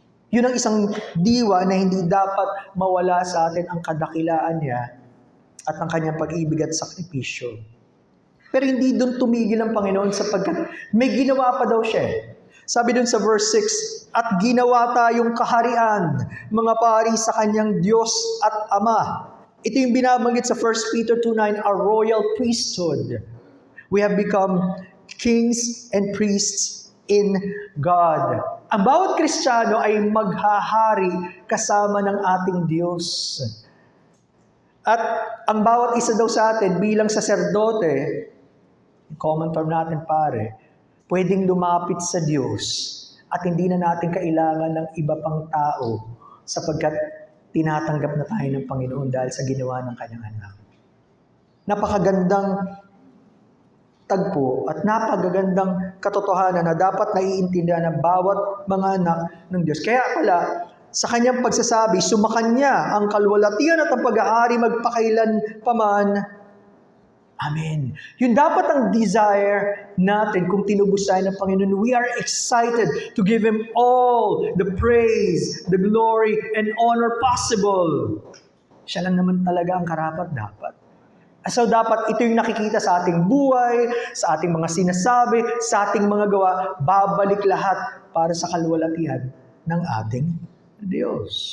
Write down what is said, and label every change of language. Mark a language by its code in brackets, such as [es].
[tl] Yun ang isang diwa na hindi dapat mawala sa atin ang kadakilaan niya at ang kanyang pag-ibig at sakripisyo. Pero hindi doon tumigil ang Panginoon sapagkat may ginawa pa daw siya. Sabi dun sa verse 6, at ginawa tayong kaharian, mga pari sa kanyang Diyos at Ama. Ito yung binabanggit sa 1 Peter 2:9, [en] a royal priesthood. We have become kings and priests in God. [tl] Ang bawat Kristiyano ay maghahari kasama ng ating Diyos. At ang bawat isa daw sa atin bilang saserdote, common term natin pare, pwedeng lumapit sa Diyos at hindi na natin kailangan ng iba pang tao sapagkat tinatanggap na tayo ng Panginoon dahil sa ginawa ng Kanyang anak. Napakagandang tagpo at napakagandang katotohanan na dapat naiintindihan ng bawat mga anak ng Diyos. Kaya pala, sa Kanyang pagsasabi, sumakanya ang kalwalatian at ang pag-aari magpakailan paman. Amen. Yun dapat ang desire natin kung tinubusan ng Panginoon. [en] We are excited to give Him all the praise, the glory, and honor possible. [tl] Siya lang naman talaga ang karapat-dapat. So dapat ito yung nakikita sa ating buhay, sa ating mga sinasabi, sa ating mga gawa, babalik lahat para sa kaluwalhatian ng ating Diyos.